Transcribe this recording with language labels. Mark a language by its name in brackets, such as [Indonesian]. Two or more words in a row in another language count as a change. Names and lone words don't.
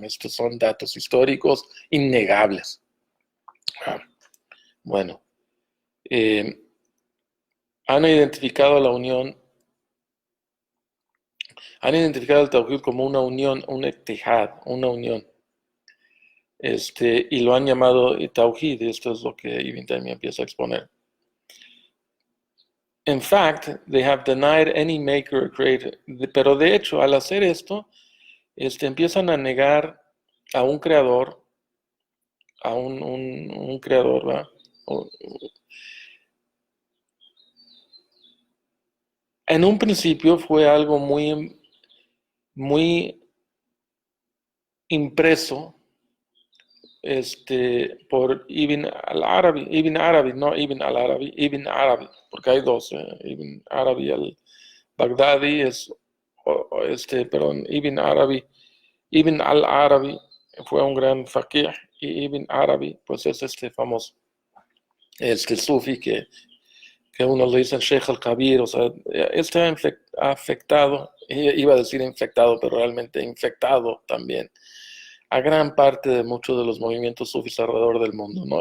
[Spanish] Estos son datos históricos innegables. Bueno, eh, han identificado la unión, han identificado el Tawhid como una unión, un ittihad, una unión. Y lo han llamado Tawhid. Esto es lo que Ibn Taymiyyah empieza a exponer. [English] In fact, they have denied any maker or creator. [Spanish] Pero de hecho, al hacer esto, empiezan a negar a un creador, a un creador, ¿verdad? En un principio fue algo muy, muy impreso por Ibn Arabi, no Ibn al-Arabi, Ibn Arabi, porque hay dos, Ibn Arabi al-Baghdadi perdón, Ibn al-Arabi fue un gran faqih y Ibn Arabi, pues es famoso, sufi que uno le dice Sheikh al-Kabir, o sea, está afectado, iba a decir infectado, pero realmente infectado también, a gran parte de muchos de los movimientos sufis alrededor del mundo, ¿no?